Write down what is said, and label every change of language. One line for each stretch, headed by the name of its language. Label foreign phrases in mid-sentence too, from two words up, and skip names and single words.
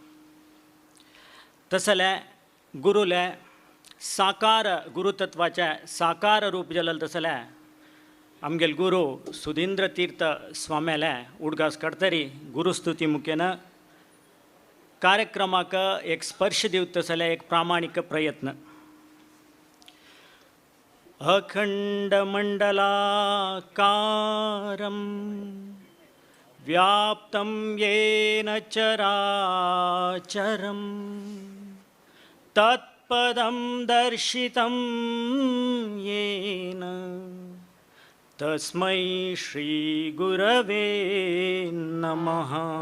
Konkani: तसले गुरुले साकार गुरुतत्वाचे साकार रूप जालें तसले आमगेले गुरु सुधींद्र तीर्थ स्वाम्याले उडगास काडटरी गुरुस्तुती मुखेन कार्यक्रमाक एक स्पर्श दिवत तसले एक प्रामाणिक प्रयत्न.
Sanskrit: अखंडमंडलाकारं व्याप्तं येन चराचरं तत्पदं दर्शितं येन तस्मै श्रीगुरवे नमः.